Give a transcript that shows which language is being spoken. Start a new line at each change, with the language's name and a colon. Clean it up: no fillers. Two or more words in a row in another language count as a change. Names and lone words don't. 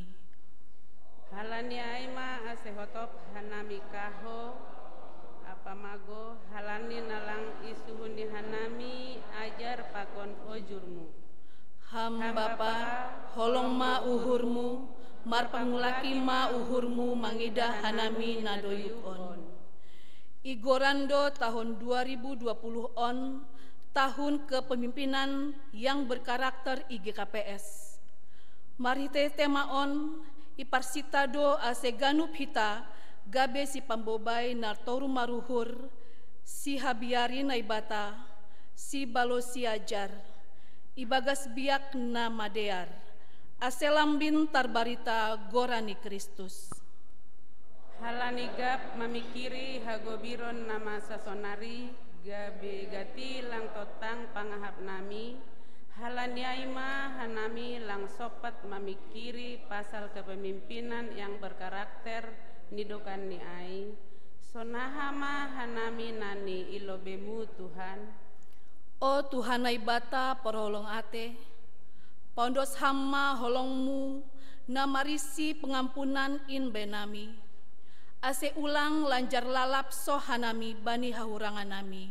Batak Simalungun: Halani aima asehotop hanami kaho apamago, halani nalang isuhuni hanami ajar pakon ojurmu. Ham Bapa holong ma uhurmu, marpangulaki ma uhurmu mangidah hanami nadoyuk on. Igorando tahun 2020 on,
Indonesian: tahun kepemimpinan yang berkarakter IGKPS.
Batak Simalungun: Marite tema on, iparsitado ase ganup hita, gabe si pambobay nartoru maruhur, si habiari na ibata, si balo si ajar, ibagas biak na madear, ase lambin tarbarita gorani Kristus. Halani gap mamikiri hagobiron nama sasonari, gabe gati lang totang pangahap nami, halani aima hanami lang sopat mamikiri pasal
Indonesian: kepemimpinan yang berkarakter
Batak Simalungun: nidokan ni ai, sonahama hanami nani ilobemu Tuhan. O Tuhan na ibata porholong ate, pondos hama holongmu na marisi pengampunan in benami, ase ulang lanjar lalap so hanami bani hahurangan nami.